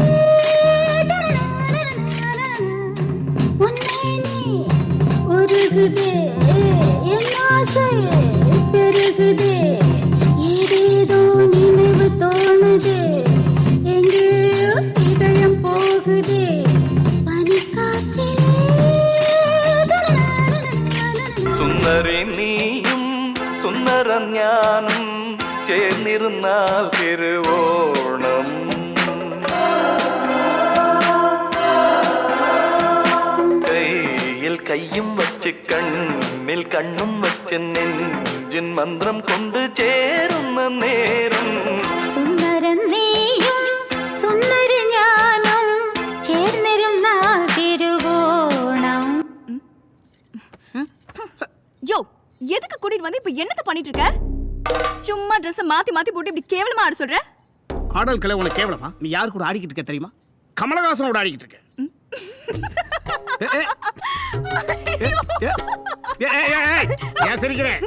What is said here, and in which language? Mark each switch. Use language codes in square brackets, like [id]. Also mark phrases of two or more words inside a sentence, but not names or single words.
[ta] உன்னேனே உருகுதே என் ஆசை பெருகுதே ஏதேதோ நினைவு தோணுதே எங்கேயோ இதயம் போகுதே பனிக்காற்றிலே. [ml] സുന്ദരി നീയും സുന്ദരൻ ഞാനും ചേർന്നിരുന്നാൽ തിരുവോണം. കയ്യിൽ കയ്യും വച്ച് കണ്ണിൽ കണ്ണും വച്ച് നെഞ്ചിൻ മന്ത്രം കൊണ്ട് ചേരുന്ന നേരം. സുന്ദരൻ നീയും സുന്ദരൻ ഞാനും ചേർന്നിരുന്നാൽ തിരുവോണം. [ta] யோ எதுக்கு கூட்டிட்டு வந்து இப்ப என்னத்த பண்ணிட்டு இருக்க? சும்மா Dress மாத்தி மாத்தி போட்டு இப்படி கேவலமா ஆட சொல்ற? ஆடல் கலை உனக்கு கேவலமா? நீ யார் கூட ஆடிக்கிட்டு இருக்க தெரியுமா? கமலஹாசனோட ஆடிக்கிட்டு இருக்க. ஏன் சிரிக்கிறேன்?